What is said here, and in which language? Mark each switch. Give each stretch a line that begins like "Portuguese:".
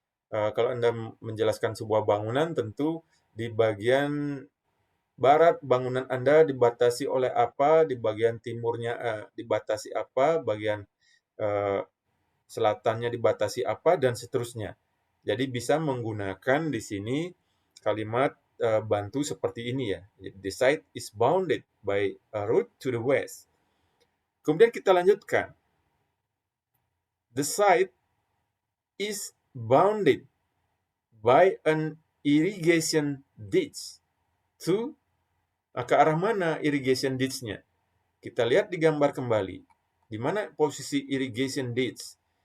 Indonesian: Kalau Anda menjelaskan sebuah bangunan, tentu di bagian barat bangunan Anda dibatasi oleh apa, di bagian timurnya dibatasi apa, bagian eh, selatannya dibatasi apa, dan seterusnya. Jadi bisa menggunakan di sini kalimat bantu seperti ini ya.
English: The site is bounded by a road to the west.
Indonesian: Kemudian kita lanjutkan.
English: The site is bounded by an irrigation ditch to
Indonesian: ke arah mana
English: irrigation ditch-nya?
Indonesian: Kita lihat di gambar kembali. Di mana posisi irrigation ditch?